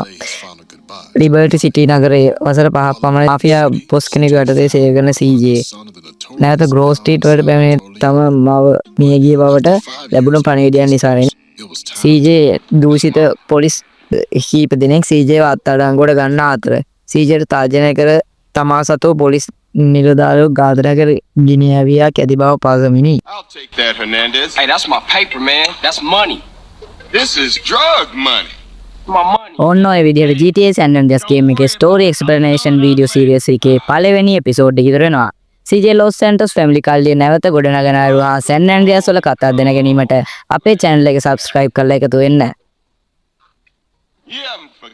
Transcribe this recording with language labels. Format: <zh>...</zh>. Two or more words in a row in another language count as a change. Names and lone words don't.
<si>ලිබර්ටි සිටි නගරයේ වසර 5ක් පමණ මාෆියා බොස් කෙනෙකු යටතේ සේවය කරන CJ නැවත ග්‍රෝ ස්ට්‍රීට් වලට පැමිණ තම මව මිය ගිය බවට ලැබුණු පණිවිඩයන් නිසා CJ දූෂිත පොලිස් කීප දෙනෙක් CJව අත්අඩංගුවට ගන්න අතර CJට තර්ජනය කර තමා සතු පොලිස් නිලධාරියෙකු ඝාතනය කර ගිනි ඇවියා කැදි බව පවසමිනි.</si> <en>I'll take that, Hernandez. Hey, that's my paper, man. That's money. This is drug money. My money.</en> <si>ඔන්න ඔය විදිහට GTA San Andreas game එකේ</si> <en>story explanation video series</en> <si>එකේ පළවෙනි episode එක ඉදිරි වෙනවා. CJ Los Santos family කල්ලිය නැවත ගොඩනගෙන ආවා San Andreas වල කතා දැන ගැනීමට අපේ channel එක subscribe කරලා එකතු වෙන්න.</si> <en>Yeah,</en>